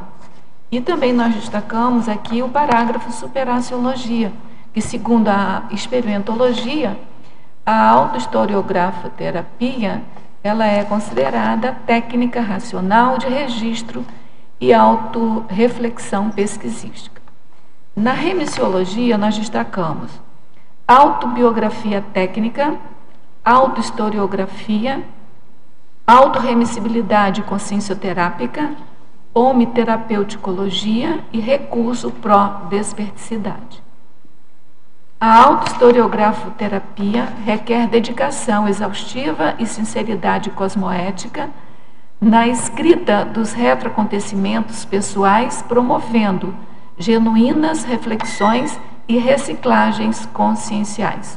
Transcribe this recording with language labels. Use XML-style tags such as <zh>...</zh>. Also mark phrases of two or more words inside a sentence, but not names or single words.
<pt>E também nós destacamos aqui o parágrafo superaciologia, que segundo a experimentologia, a autohistoriografoterapia, ela é considerada técnica racional de registro e autorreflexão pesquisística. Na remissiologia, nós destacamos autobiografia técnica, autohistoriografia, autorremissibilidade consciencioterápica, homiterapeuticologia e recurso pró-desperticidade. A autohistoriografoterapia requer dedicação exaustiva e sinceridade cosmoética na escrita dos retroacontecimentos pessoais, promovendo genuínas reflexões e reciclagens conscienciais.</pt>